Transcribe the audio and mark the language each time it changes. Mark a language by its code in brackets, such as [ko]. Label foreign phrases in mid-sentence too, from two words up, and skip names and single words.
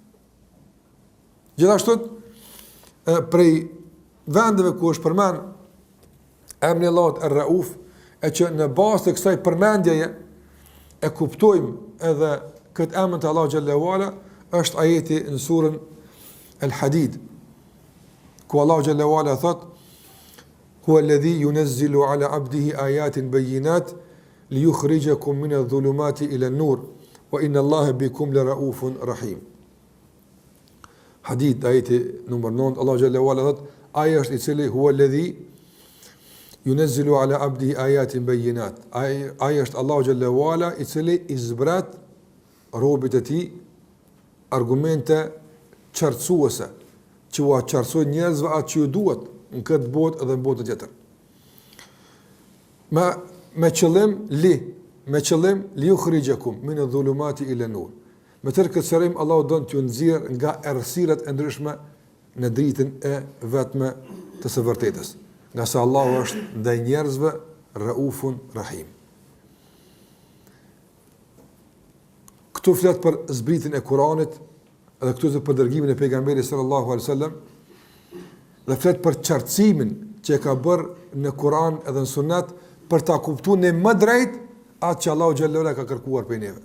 [sq] Gjithashtu prej vendeve ku është përmend emri Allahut Ar-Rauf, e që në bazë të kësaj përmendjeje e kuptojmë edhe këtë emër të Allahut [ar] جل وعلا, [sq] është ajeti në surën Al-Hadid, ku Allahu xhallahu ala thot: [ar] "هو الذي ينزل على عبده آيات بينات ليخرجكم من الظلمات إلى النور وإن الله بكم لرؤوف رحيم." [sq] Hadith ajeti numër 9, Allahu [ar] جل وعلا [sq] thot: "Ai është i cili [ar] هو الذي ينزل على عبده آيات بينات." [sq] Ai është Allahu [ar] جل وعلا [sq] i cili i zbrat robët e tij argumente qartësuese, që u qartësojnë njerëzve atë që ju duhet në këtë botë edhe në botën tjetër. Me qëllim [ar] ليخرجكم من الظلمات إلى النور. [sq] Me tërë këtë sërim, Allahu don t'ju nxjerrë nga errësirat e ndryshme në dritën e vetme të së vërtetës. Nga se Allahu është ndaj njerëzve [ar] رؤوف رحيم. [sq] Këtu flet për zbritjen e Kuranit, edhe këtu për dërgimin e pejgamberit [ar] صلى الله عليه وسلم, [sq] dhe flet për qartësimin që e ka bërë në Kuran edhe në Sunet për ta kuptuar në më drejt atë që Allahu [ar] جل وعلا [sq] ka kërkuar prej neve.